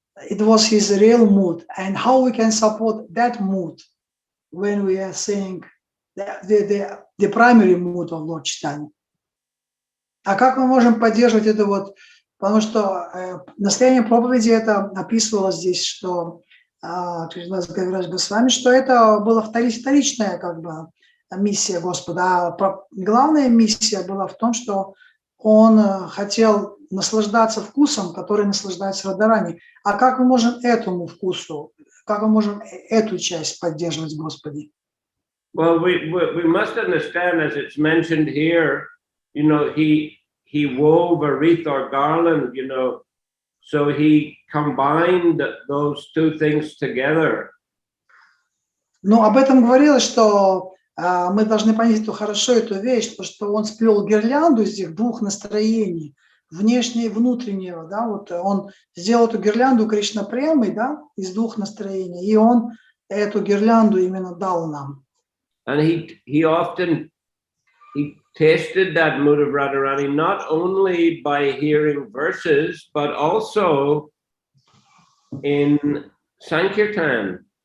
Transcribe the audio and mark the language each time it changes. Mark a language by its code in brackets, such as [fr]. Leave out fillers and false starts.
[en] It was his real mood, and how we can support that mood when we are saying the primary mood of Lord Chaitanya. [ru] А как мы можем поддерживать это вот, потому что настроение проповеди это описывалось здесь, что Кришнадас Кавирадж Госвами, что это была вторичная как бы миссия Господа. А главная миссия была в том, что он хотел наслаждаться вкусом, который наслаждается Радарани. А как мы можем этому вкусу, как мы можем эту часть поддерживать Господи? [en] Well, we must understand, as it's mentioned here, you know, he wove a wreath or garland, you know, so he combined those two things together. [ru] Ну, об этом говорилось, что мы должны понять эту хорошо эту вещь, что он сплел гирлянду из этих двух настроений, внешнего и внутреннего, да, вот он сделал эту гирлянду Кришна Премой, да, из двух настроений, и он эту гирлянду именно дал нам. [en] And he often tasted that mood of Radharani not only by hearing verses, but also in Sankirtan.